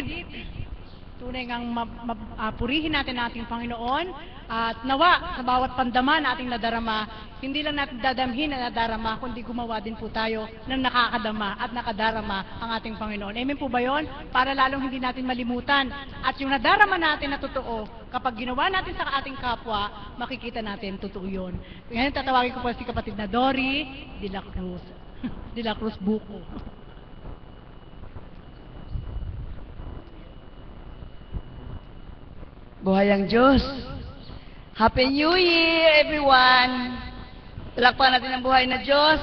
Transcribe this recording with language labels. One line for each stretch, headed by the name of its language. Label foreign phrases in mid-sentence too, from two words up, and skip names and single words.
Filipino: Tunay ngang purihin natin ating Panginoon at nawa sa bawat pandama na ating nadarama, hindi lang natin dadamhin na nadarama, kundi gumawa din po tayo ng nakakadama at nakadarama ang ating Panginoon. Amen po ba yun? Para lalong hindi natin malimutan. At yung nadarama natin na totoo, kapag ginawa natin sa ating kapwa, makikita natin totoo yun. Ngayon tatawagin ko po si kapatid na Dory de la Cruz. De la Cruz Buko. Buhay ang Diyos.
English: Happy New Year, everyone.
Filipino: Talakpan natin ang buhay na Diyos.